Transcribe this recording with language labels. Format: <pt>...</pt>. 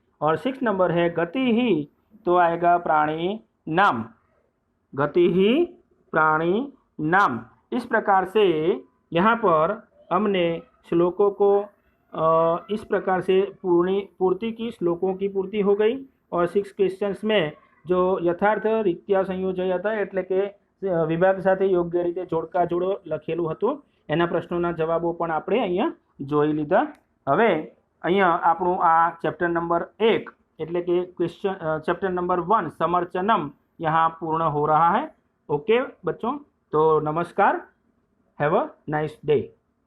<hi>और six number है गति ही, तो आएगा प्राणी नाम, गति ही प्राणी नाम. इस प्रकार से यहाँ पर हमने श्लोकों को इस प्रकार से पूर्ति की, श्लोकों की पूर्ति हो गई. और 6 क्वेश्चंस में जो यथार्थ रीत्या संयोजय था</hi> <gu>એટલે કે વિભાગ સાથે યોગ્ય રીતે જોડકા જોડો લખેલું હતું, એના પ્રશ્નોના જવાબો પણ આપણે અહીંયા જોઈ લીધા. હવે અહીંયા આપણું આ ચેપ્ટર નંબર 1 એટલે કે ક્વેશ્चन ચેપ્ટર</gu> <hi>नंबर 1 समर्चनम यहाँ पूर्ण हो रहा है. ओके बच्चों, तो नमस्कार,</hi> <en>Have a nice day.</en>